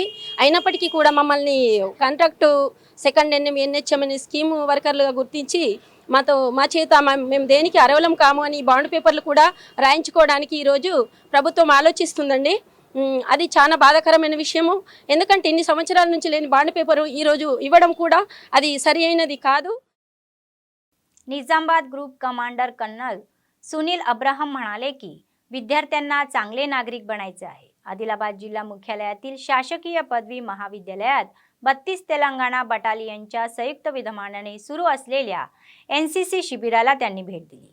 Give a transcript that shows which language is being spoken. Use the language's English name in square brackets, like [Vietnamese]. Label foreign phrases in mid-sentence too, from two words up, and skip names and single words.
[Telugu] అయినప్పటికీ కూడా మమ్మల్ని కాంట్రాక్టు సెకండ్ NHM అనే స్కీమ్ వర్కర్లుగా గుర్తించి మా చేత మేము దేనికి అర్హులం కాము అని బాండ్ పేపర్లు కూడా రాయించుకోవడానికి ఈరోజు ప్రభుత్వం ఆలోచిస్తుందండి. అది చాలా బాధాకరమైన విషయము. ఎందుకంటే ఇన్ని సంవత్సరాల నుంచి లేని బాండ్ పేపరు ఈరోజు ఇవ్వడం కూడా అది సరి అయినది కాదు. [Marathi] निजामाबाद ग्रुप कमांडर कर्नल सुनील अब्राहम म्हणाले की विद्यार्थ्यांना चांगले नागरिक बनायचे आहे. आदिलाबाद जिल्हा मुख्यालयातील शासकीय पदवी महाविद्यालयात 32 तेलंगणा बटालियनच्या संयुक्त विद्यमानाने सुरू असलेल्या NCC शिबिराला त्यांनी भेट दिली.